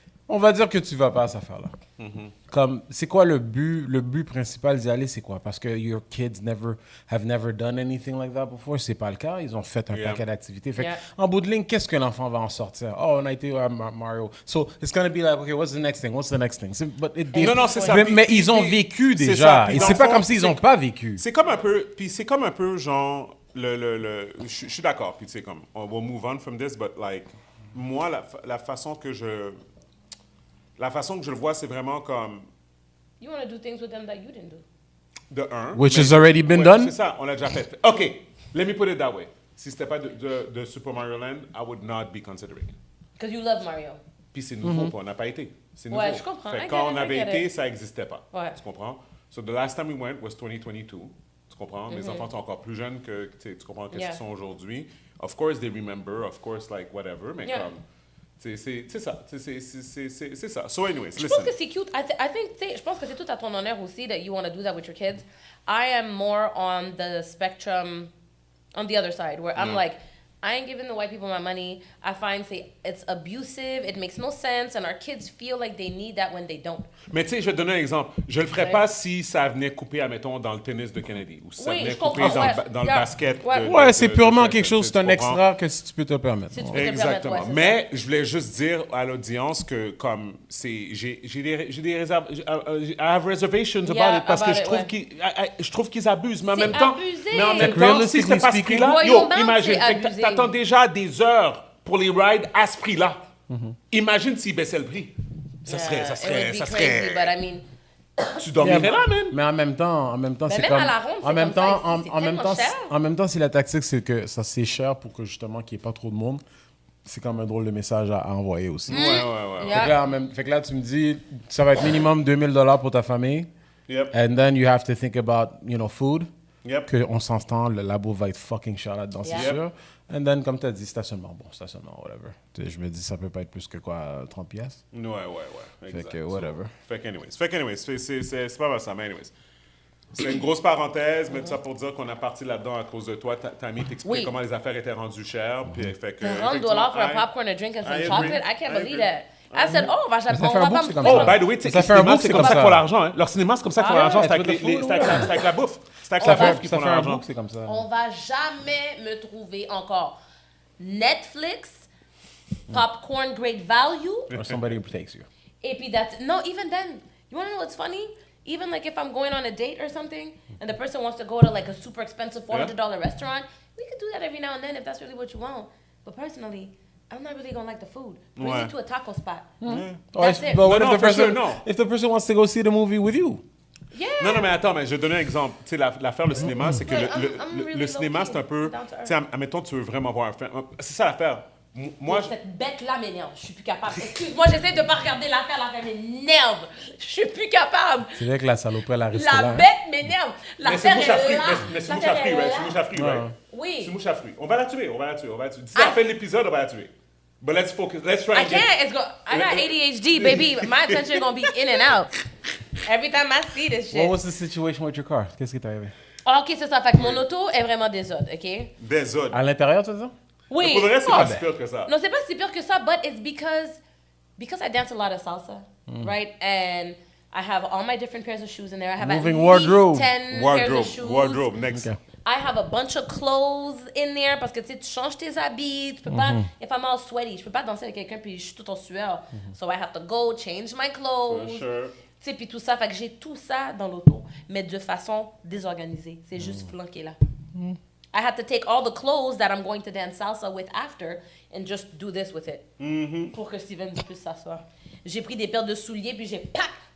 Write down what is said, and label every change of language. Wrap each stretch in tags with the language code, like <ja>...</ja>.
<fr>On va dire que tu vas pas à cette affaire-là. Comme, c'est quoi le but principal d'y aller, c'est quoi? Parce que</fr> <en>your kids have never done anything like that before.</en> <fr>C'est pas le cas. Ils ont fait un paquet d'activités. Fait en bout de ligne, qu'est-ce que l'enfant va en sortir? Oh, on a été à Mario.</fr> <en>So, it's gonna be like, okay, what's the next thing? What's the next thing?</en> <fr>Non, c'est ça. Mais ils ont vécu déjà. Et c'est pas comme s'ils ont pas vécu. C'est comme un peu, genre, je suis d'accord, puis tu sais, comme, on va</fr> <en>move on from this, but like,</en> <fr>moi, la façon que je le vois, c'est vraiment comme...</fr> <en>You want to do things with them that you didn't do.</en> <fr>De un.</fr> <en>Which has already been done?</en> <fr>C'est ça, on l'a déjà fait.</fr> <en>OK, let me put it that way.</en> <fr>Si c'était pas de</fr> <en>Super Mario Land, I would not be considering it. Because you love Mario.</en> <fr>Puis c'est nouveau, puis on n'a pas été. C'est nouveau. Ouais, je comprends. Fait que quand on avait été, ça n'existait pas. Ouais. Tu comprends?</fr> <en>So the last time we went was 2022.</en> <fr>Tu comprends? Mes enfants sont encore plus jeunes que, tu comprends, qu'est-ce qu'ils sont aujourd'hui.</fr> <en>Of course, they remember. Of course, like, whatever.</en> <fr>Mais comme... C'est ça. C'est ça.</fr> <en>So anyways,</en> <fr>Je pense que c'est cute.</fr> <en>I think,</en> <fr>je pense que c'est tout à ton honneur aussi</fr> <en>that you want to do that with your kids. I am more on the spectrum, on the other side, where I'm like, I ain't giving the white people my money. I find it's abusive. It makes no sense. And our kids feel like they need that when they don't.</en> <fr>Mais tu sais, je vais te donner un exemple. Je le ferais pas si ça venait couper, admettons, dans le tennis de Kennedy. Ou si ça venait couper dans le basket. Ouais, c'est purement quelque chose, c'est un extra que si tu peux te permettre. Si tu peux te Exactement. permettre, Mais je voulais juste dire à l'audience que comme j'ai des réserves,</fr> <en>I have reservations about it</en> <fr>parce que je trouve qu'ils abusent. Mais en même temps, si c'était pas ce prix-là, imagine, t'attends déjà des heures pour les rides à ce prix-là. Imagine s'ils baissaient le prix. Ça serait.</fr> <en>Crazy, but I mean,</en> <fr>Tu dormirais là, man. Mais en même temps, c'est même comme... à la ronde, en même temps, cher. en même temps, si la tactique, c'est que ça c'est cher pour que justement qu'il n'y ait pas trop de monde, c'est comme un drôle de message à envoyer aussi. Ouais. Fait que là, tu me dis, ça va être minimum $2,000 pour ta famille.</fr> <en>Yep. And then you have to think about, food. Yep.</en> <fr>Qu'on s'entend, le labo va être fucking cher là-dedans, c'est sûr.</fr> <en>And then,</en> <fr>comme tu as dit, stationnement, whatever. Je me dis, ça peut pas être plus que quoi, 30 pièces. Ouais. Fait que, whatever. Fait que, anyways, c'est pas mal ça, mais anyways. C'est une grosse parenthèse, mais tout ça pour dire qu'on a parti là-dedans à cause de toi. Tammy t'explique comment les affaires étaient rendues chères. Puis, fait que,</fr> <en>$30 for a popcorn, a drink, and some chocolate. I can't believe that. I said,</en> <fr>on va pas me</fr> <en>Oh, by the way,</en> <fr>tu sais, c'est comme ça qu'ils font l'argent. Hein. Leur cinéma, c'est comme ça qu'ils font l'argent. C'est avec la bouffe. C'est avec la bouffe qu'ils font l'argent. C'est comme ça. On va jamais me trouver encore Netflix, popcorn great value.</fr> <en>Or somebody who takes you.</en> <fr>Et puis</fr> <en>no, even then, you want to know what's funny? Even like if I'm going on a date or something, and the person wants to go to like a super expensive $400 restaurant, we could do that every now and then if that's really what you want. But personally, I'm not really gonna like the food. Bring me to a taco spot. That's it. But what if the person wants to go see the movie with you? Yeah.</en> <fr>Non, mais attends, mais je vais donner un exemple. Tu sais, l'affaire, le cinéma, c'est que le cinéma, c'est un peu... Tu sais, admettons, tu veux vraiment voir un film. C'est ça l'affaire. Moi, cette bête-là m'énerve. Je suis plus capable. Excuse-moi, j'essaie de pas regarder l'affaire m'énerve. Je suis plus capable. C'est vrai que la saloperie, elle arrive La bête m'énerve. Mais c'est mouche à fruits, mais c'est mouche à fruits, right? C'est mouche à fruits, right? Oui. C'est mouche à fruits. On va la tuer. D'ici la fin de l'épisode, on va la tuer.</fr> <en>But let's focus. Let's try. I got ADHD, baby. My attention gonna be in and out every time I see this shit. What was the situation with your car?</en> <fr>Qu'est-ce qui t'est arrivé? Ok, c'est ça. Fait que mon auto est vraiment désode, ok? Désode. À l'intérieur, tu veux dire? Oui. Pour le reste, c'est pas si pire que ça. Non, c'est pas si pire que ça,</fr> <en>but it's because I dance a lot of salsa, right? And I have all my different pairs of shoes in there. I have Moving at wardrobe. least 10 pairs of shoes. Wardrobe, next. Okay. I have a bunch of clothes in there</en> <fr>parce que tu sais, tu changes tes habits, tu peux pas,</fr> <en>if I'm all sweaty,</en> <fr>je peux pas danser avec quelqu'un puis je suis tout en sueur.</fr> <en>So I have to go change my clothes. For sure.</en> <fr>Tu sais, puis tout ça, fait que j'ai tout ça dans l'auto, mais de façon désorganisée. C'est juste flanqué là.</fr> <en>I had to take all the clothes that I'm going to dance salsa with after and just do this with it.</en> <fr>Pour que Steven puisse s'asseoir. J'ai pris des paires de souliers puis j'ai pack.</fr>